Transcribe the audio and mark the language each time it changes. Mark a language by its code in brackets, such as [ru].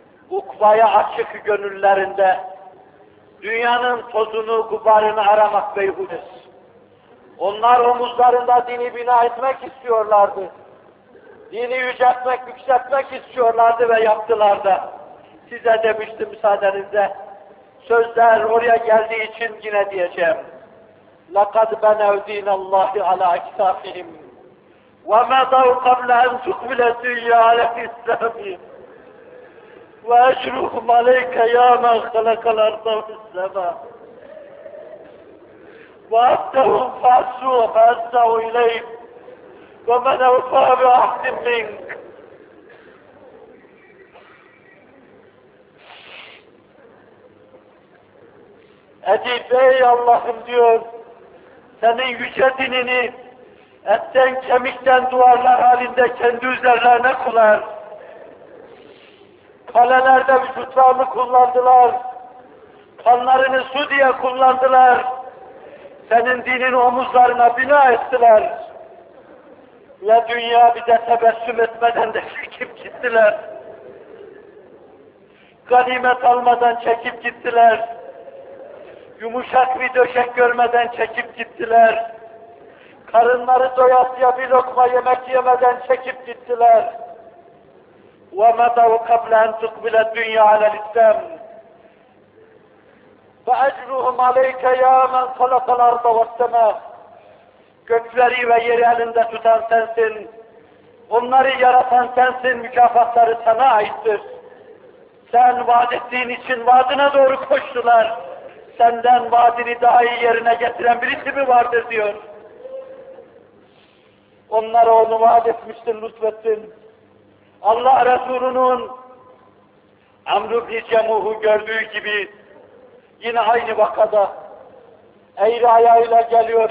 [tr] Ukvaya açık gönüllerinde dünyanın tozunu, gubarını aramak beyhudes. Onlar omuzlarında dini bina etmek istiyorlardı. Dini yüceltmek, yükseltmek istiyorlardı ve yaptılar da. Size demiştim müsaadenizle. Sözler oraya geldiği için yine diyeceğim. [ar] لَقَدْ بَنَوْد۪ينَ اللّٰهِ عَلَى اَكْسَافِهِمْ وَمَدَوْ قَبْلَ اَنْ تُقْبِلَ الدُّيَّ عَلَى اِسْلَامِهِمْ وَاَجْرُهُمْ عَلَيْكَ يَا مَنْ خَلَقَ الْاَرْضَ وَالسَّمَا وَاَبْتَهُمْ فَاَسُّوا فَاَسَّوْا اِلَيْهِمْ وَمَنْ اَوْفَى بِعَهْدٍ مِنْكَ [tr] Edip ey Allah'ım diyor, senin yüce dinini etten kemikten duvarlar halinde kendi üzerlerine kurar. Kalelerde vücutlarını kullandılar. Kanlarını su diye kullandılar. Senin dinin omuzlarına bina ettiler. Ve dünya bize tebessüm etmeden de çekip gittiler. Ganimet almadan çekip gittiler. Yumuşak bir döşek görmeden çekip gittiler. Karınları doyasıya bir lokma yemek yemeden çekip gittiler. [ar] وَمَدَوْ قَبْلَ اَنْ تُقْبِلَ الدُّنْيَا عَلَى الْاِسْلَمِ فَاَجْرُهُمْ عَلَيْكَ يَا مَنْ خَلَقَ الْاَرْضَ وَالسَّمَا [tr] Gökleri ve yeri elinde tutan sensin. Onları yaratan sensin. Mükafatları sana aittir. Sen vaat ettiğin için vaadine doğru koştular. Senden vaadini daha iyi yerine getiren birisi mi vardır diyor. Onlara onu vaat etmiştin, lütfettin. Allah Resulü'nün Amr ibn-i Cemuh'u gördüğü gibi yine aynı vakada eğri ayağıyla geliyor.